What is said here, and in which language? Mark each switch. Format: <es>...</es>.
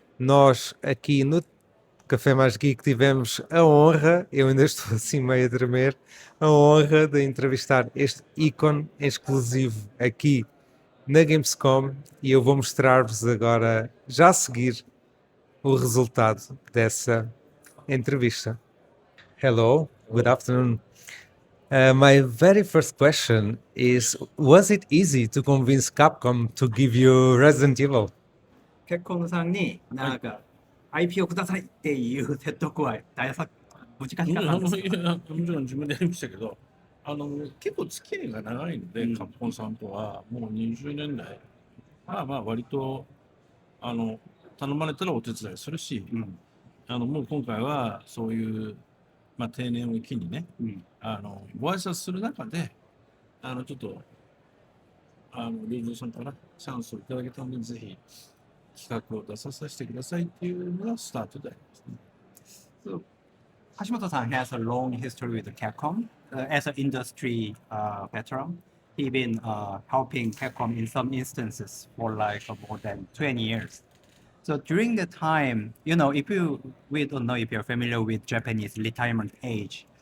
<pt>Nós aqui no Café Mais Geek tivemos a honra, eu ainda estou assim meio a tremer, a honra de entrevistar este ícone exclusivo aqui na Gamescom e eu vou mostrar-vos agora, já a seguir, o resultado dessa entrevista.</pt> <en>Hello, good afternoon. My very first question is, was it easy to convince Capcom to give you Resident Evil?</en> <ja>結婚さんになんか IP をくださいっていう説得は難しかったんですか？いやもちろん自分でやりましたけど、結構付き合いが長いので、カプコンさんとはもう20年来、割と頼まれたらお手伝いするし、もう今回はそういう、定年を機にね、ご挨拶する中で、ちょっと、龍造さんからチャンスをいただけたので、ぜひ企画を出させてくださいっていうのがスタートでありますね。</ja> <en>So, Hashimoto-san has a long history with Capcom. As an industry veteran, he's been helping Capcom in some instances for like more than 20 years. So during the time, we don't know if you're familiar with Japanese retirement age.</en>